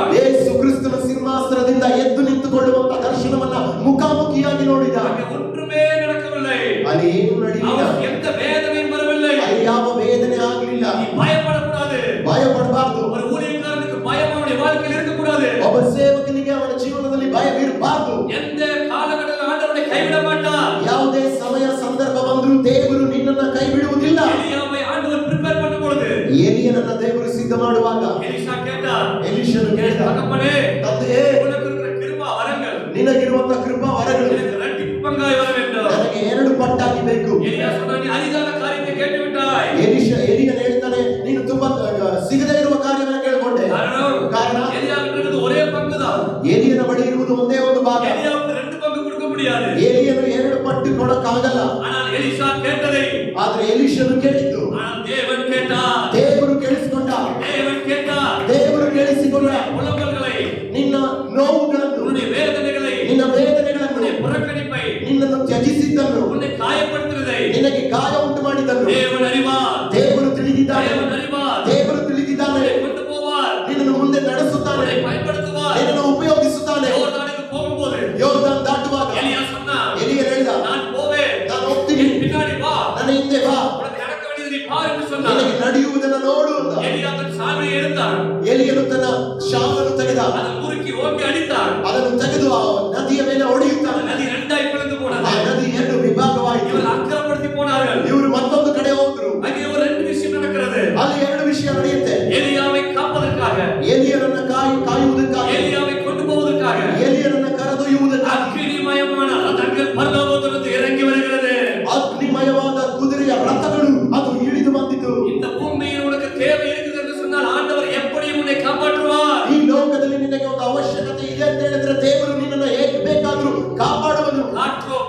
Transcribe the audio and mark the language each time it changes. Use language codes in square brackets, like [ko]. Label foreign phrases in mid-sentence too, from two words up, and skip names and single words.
[kn] ಯೇಸು ಕ್ರಿಸ್ತನ ಸಿಂಹಾಸನದಿಂದ ಎದ್ದು ನಿಂತುಕೊಳ್ಳುವಂತ ದರ್ಶನವನ್ನ ಮುಖಾಮುಖಿಯಾಗಿ ನೋಡಿದ. [ta] அங்கே ஒன்றுமே நடக்கவில்லை. [kn] ಅಲ್ಲಿ ಏನು ನಡೆಯಲಿಲ್ಲ. [ta] அவனுக்கு எந்த வேதனையும் வரவில்லை. [kn] ಅಲ್ಲಿ ಯಾವ ವೇದನೆ ಆಗಲಿಲ್ಲ. [ta] நீ பயப்படக்கூடாது. [kn] ಭಯಪಡಬಾರದು. [ta] ஒரு ஊழியக்காரனுக்கு பயம் அவனுடைய வாழ்க்கையில் இருக்கக்கூடாது. [kn] ಒಬ್ಬ ಸೇವಕನಿಗೆ ಅವನ ಜೀವನದಲ್ಲಿ ಭಯವಿರಬಾರದು. [ta] எந்த காலகட்டத்தில் ஆண்டவரை கைவிட மாட்டார். [kn] ಯಾವುದೇ ಸಮಯ ಸಂದರ್ಭ ಬಂದರೂ ದೇವರು ನಿನ್ನನ್ನ ಕೈ ಬಿಡುವುದಿಲ್ಲ. [ta] எலியாவை ஆண்டவர் ಪ್ರಿಪೇರ್ பண்ணும் பொழுது [kn] ಎಲಿಯನನ್ನ ದೇವರು ಸಿದ್ಧ ಮಾಡುವಾಗ [ta] எலிசா கேட்டார், [kn] ಎಲಿಷನು ಕೇಳಿದ, [ta] தகப்பனே, [kn] ತಂದೆಯೇ, [ta] உனக்கு இருக்கிற கிருபா வரங்கள் [kn] ನಿನಗಿರುವಂತ ಕೃಪಾ ವರಗಳು [ta] எனக்கு இரட்டிப்பு பங்காய் வர வேண்டும். [kn] ನನಗೆ 2 ಪಟ್ಟಾಗಿ ಬೇಕು. [ta] எலியா சொன்னார், நீ அரிதான காரியத்தை கேட்டு விட்டாய். [kn] ಎಲಿಯನು ಹೇಳ್ತಾನೆ, ನೀನು ತುಂಬಾ ಸಿಗದೇ ಇರುವ ಕಾರ್ಯವನ್ನು ಕೇಳಿಕೊಂಡೆ. ಕಾರಣ [ta] எலியாவுக்கு ஒரே பங்குதான். [kn] ಎಲಿಯನ ಬಳಿ ಇರುವುದು ಒಂದೇ ಒಂದು ಭಾಗ. [ta] எலியாவுக்கு 2 பங்கு கொடுக்க முடியாது. [kn] ಎಲಿಯನು 2 ಪಟ್ಟು ಕೊಡಕ್ಕಾಗಲ್ಲ. [ta] ஆனால் எலிசா கேட்டதை [kn] ಆದ್ರೆ ಎಲಿಷನು ಕೇಳಿದ್ದು, [ta] ஆனால் தேவன் கேட்டார். [kn] ದೇವರು ಕೇಳಿಸಿಕೊಂಡ. [ta] தேவன் கேட்டார். [kn] ದೇವರು ಕೇಳಿಸಿಕೊಂಡ. [ta] புலம்பல்களை, [kn] ನಿನ್ನ ನೋವುಗಳನ್ನು, [ta] உன்னுடைய வேதனைகளை, [kn] ನಿನ್ನ ವೇದನೆಗಳನ್ನು, [ta] உன்னுடைய புறக்கணிப்பை, [kn] ನಿನ್ನನ್ನು ತ್ಯಜಿಸಿದ್ದನ್ನು, [ta] உன்னை காயப்படுத்துவதை [kn] ನಿನಗೆ ಗಾಯ ಉಂಟು ಮಾಡಿದ್ದನ್ನು [ta] தேவன் அறிவார். [kn] ದೇವರು ತಿಳಿದಿದ್ದಾನೆ. [ta] தேவன் அறிவார். [kn] ದೇವರು ತಿಳಿದಿದ್ದಾನೆ. [ta] உன்னை கொண்டு போவார். [kn] ನಿನ್ನನ್ನು ಮುಂದೆ ನಡೆಸುತ್ತಾನೆ. [ta] உன்னை பயன்படுத்துவார். [kn] ನಿನ್ನನ್ನು ಉಪಯೋಗಿಸುತ್ತಾನೆ. [ta] யோர்தானுக்கு போகும்போது [kn] ಯೋರ್ದಾನ್ ದಾಟುವಾಗ [ta] எலியா சொன்னார், [kn] ಎಲಿಯನು ಹೇಳಿದ, [ta] நான் போவேன், [kn] ನಾನು ಹೋಗ್ತೀನಿ, [ta] என் பின்னாடி வா, [kn] ನನ್ನ ಹಿಂದೆ ಬಾ, [ta] உனக்கு நடக்க வேண்டியது நீ பார் என்று சொன்னார். [kn] ನಿನಗೆ ನಡೆಯುವುದನ್ನು ನೋಡು ಅಂತ. [ta] எலியா தன் சால்வையை எடுத்தான். [kn] ಎಲಿಯನು ತನ್ನ ಶಾಲನ್ನು ತೆಗೆದ. [ta] அதை முறுக்கி ஓங்கி அடித்தான். [kn] ಅದನ್ನು ತೆಗೆದು ಆ ನದಿಯ ಮೇಲೆ ಹೊಡೆಯುತ್ತಾನೆ. [ta] நதி 2ஆய் பிளந்து [kn] ಆ [ta] போனது. [kn] ನದಿ 2 ವಿಭಾಗವಾಯಿತು. [ta] இவர்கள் அக்கிரமப்படுத்தி போனார்கள். [kn] ಇವರು ಮತ್ತೊಂದು ಕಡೆ ಹೋದ್ರು. [ta] அங்கே ஒரு 2 விஷயம் நடக்கிறது. [kn] ಅಲ್ಲಿ 2 ವಿಷಯ ನಡೆಯುತ್ತೆ. [ta] எலியாவை காப்பதற்காக, [kn] ಎಲಿಯನನ್ನ ಕಾಯುವುದಕ್ಕಾಗಿ, [ta] எலியாவை கொண்டு போவதற்காக [kn] ಎಲಿಯನನ್ನ ಕರೆದೊಯ್ಯುವುದಕ್ಕಾಗಿ [ta] அக்கினிமயமான ரதங்கள் பரலோகத்திலிருந்து இறங்கி வருகிறது. [kn] ಅಗ್ನಿಮಯವಾದ ಕುದುರೆಯ ರಥಗಳು ಅದು ಇಳಿದು ಬಂದಿತು. [ta] இந்த பூமியில் உனக்கு தேவை இருக்குது என்று சொன்னால் ஆண்டவர் எப்படியும் உன்னை காப்பாற்றுவார். [kn] ಈ ಲೋಕದಲ್ಲಿ ನಿನಗೆ ಒಂದು ಅವಶ್ಯಕತೆ ಇದೆ ಅಂತ ಹೇಳಿದ್ರೆ ದೇವರು ನಿನ್ನನ್ನು ಹೇಗೆ ಬೇಕಾದರೂ ಕಾಪಾಡುವನು. [ta] காற்று